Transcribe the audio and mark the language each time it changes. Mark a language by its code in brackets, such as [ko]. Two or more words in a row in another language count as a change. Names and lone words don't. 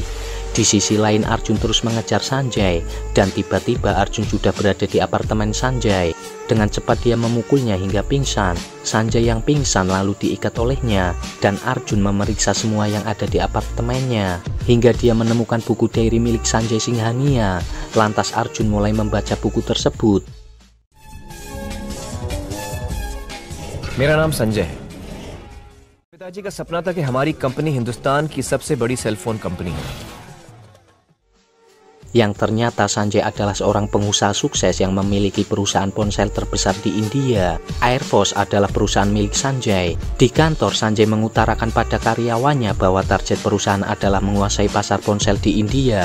[id] Di sisi lain Arjun terus mengejar Sanjay, dan tiba-tiba Arjun sudah berada di apartemen Sanjay. Dengan cepat dia memukulnya hingga pingsan. Sanjay yang pingsan lalu diikat olehnya, dan Arjun memeriksa semua yang ada di apartemennya, hingga dia menemukan buku diary milik Sanjay Singhania. Lantas Arjun mulai membaca buku tersebut. [hi] मेरा नाम संजय है। पिताजी का सपना था कि हमारी कंपनी हिंदुस्तान की सबसे बड़ी सेलफोन कंपनी है। [id] Yang ternyata Sanjay adalah seorang pengusaha sukses yang memiliki perusahaan ponsel terbesar di India. Airforce adalah perusahaan milik Sanjay. Di kantor Sanjay mengutarakan pada karyawannya bahwa target perusahaan adalah menguasai pasar ponsel di India.